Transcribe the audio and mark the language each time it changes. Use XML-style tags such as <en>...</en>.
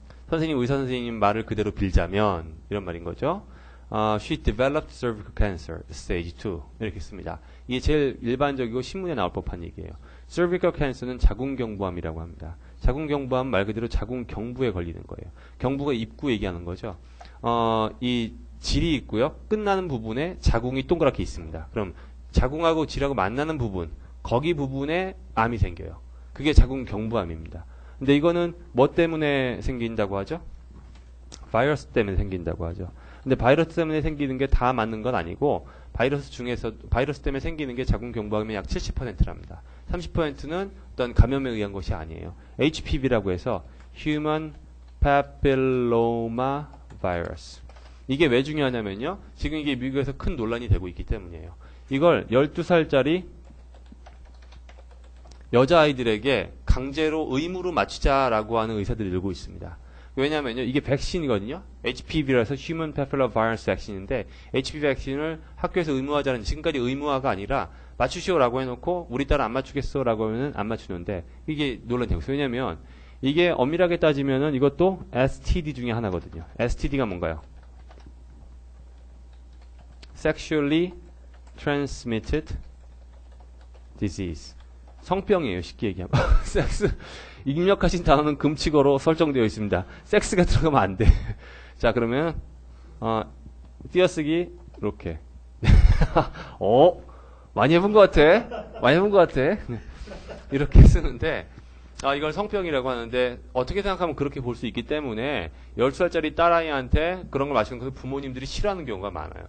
<ko>선생님, 의사 선생님 말을 그대로 빌자면 이런 말인 거죠.</ko> <en>She developed cervical cancer, stage 2.</en> <ko>이렇게 씁니다. 이게 제일 일반적이고 신문에 나올 법한 얘기예요. cervical cancer는 자궁경부암이라고 합니다. 자궁경부암 말 그대로 자궁경부에 걸리는 거예요. 경부가 입구 얘기하는 거죠. 이 질이 있고요. 끝나는 부분에 자궁이 동그랗게 있습니다. 그럼 자궁하고 질하고 만나는 부분, 거기 부분에 암이 생겨요. 그게 자궁경부암입니다. 근데 이거는 뭐 때문에 생긴다고 하죠? 바이러스 때문에 생긴다고 하죠. 근데 바이러스 때문에 생기는 게 다 맞는 건 아니고 바이러스 중에서 바이러스 때문에 생기는 게 자궁경부암의 약 70%랍니다. 30%는 어떤 감염에 의한 것이 아니에요. HPV라고 해서 Human Papilloma Virus. 이게 왜 중요하냐면요. 지금 이게 미국에서 큰 논란이 되고 있기 때문이에요. 이걸 12살짜리 여자아이들에게 강제로 의무로 맞추자라고 하는 의사들이 늘고 있습니다. 왜냐면요. 이게 백신이거든요. HPV라서 Human Papilloma Virus 백신인데 HPV 백신을 학교에서 의무화하자는 지금까지 의무화가 아니라 맞추시오라고 해놓고 우리 딸 안 맞추겠어라고 하면은 안 맞추는데 이게 논란이 되고 있어요. 왜냐면 이게 엄밀하게 따지면은 이것도 STD 중에 하나거든요. STD가 뭔가요?</ko> <en>Sexually Transmitted Disease.</en> <ko>성병이에요. 쉽게 얘기하면. 섹스. 입력하신 단어는 금칙어로 설정되어 있습니다. 섹스가 들어가면 안 돼. 자, 그러면 띄어쓰기 이렇게. 많이 해본 것 같아. 많이 해본 것 같아. 이렇게 쓰는데 이걸 성병이라고 하는데 어떻게 생각하면 그렇게 볼 수 있기 때문에 12살짜리 딸아이한테 그런 걸 마시는 것을 부모님들이 싫어하는 경우가 많아요.</ko>